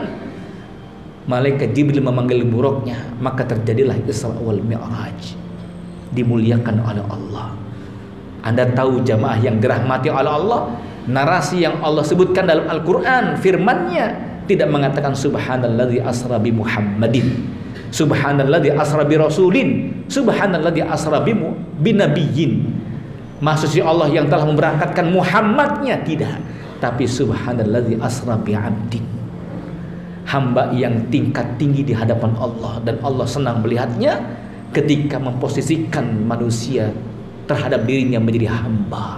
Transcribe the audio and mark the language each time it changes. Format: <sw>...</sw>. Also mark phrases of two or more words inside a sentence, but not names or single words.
<id>Malaikat Jibril memanggil buruknya, maka terjadilah</id> <ar>الإسراء والمعراج,</ar> <id>dimuliakan oleh Allah. Anda tahu jamaah yang dirahmati oleh Allah, narasi yang Allah sebutkan dalam Al-Quran, firman-Nya tidak mengatakan</id> <ar>سبحان الذي أسرى بمحمد سبحان الذي أسرى برسول سبحان الذي أسرى بنبي.</ar> <id>Maksudnya Allah yang telah memberangkatkan Muhammadnya, tidak, tapi</id> <ar>سبحان الذي أسرى بعبد.</ar> <id>Hamba yang tingkat tinggi di hadapan Allah, dan Allah senang melihatnya ketika memposisikan manusia terhadap dirinya menjadi hamba.</id>